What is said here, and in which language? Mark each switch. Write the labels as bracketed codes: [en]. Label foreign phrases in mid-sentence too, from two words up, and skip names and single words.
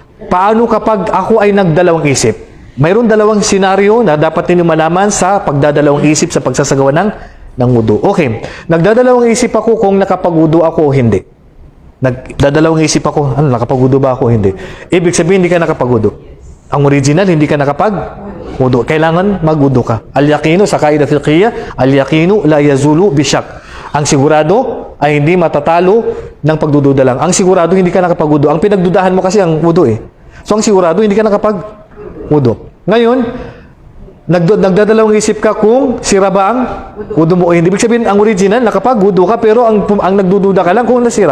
[tl] Paano kapag ako ay nagdalawang isip? Mayroon dalawang senaryo na dapat ninyo malaman sa pagdadalawang isip sa pagsasagawa ng wudu. Okay, nagdadalawang isip ako kung nakapag-wudu ako o hindi. Nagdadalawang isip ako, nakapag-wudu ba ako o hindi? Ibig sabihin, hindi ka nakapag-wudu. Ang original, hindi ka nakapag-wudu. Kailangan mag-wudu ka. [ar] Al-yaqinu, sa قاعدة فقهية اليقين لا يزول بالشك. [tl] Ang sigurado ay hindi matatalo ng pagdududa lang. Ang sigurado, hindi ka nakapag-wudu. Ang pinagdudahan mo kasi ang wudu eh. So, ang sigurado, hindi ka nakapag-wudu. Ngayon, nagdadalawang isip ka kung sira ba ang wudu mo o hindi. Ibig sabihin, ang original, nakapag-wudu ka, pero ang nagdududa ka lang kung nasira.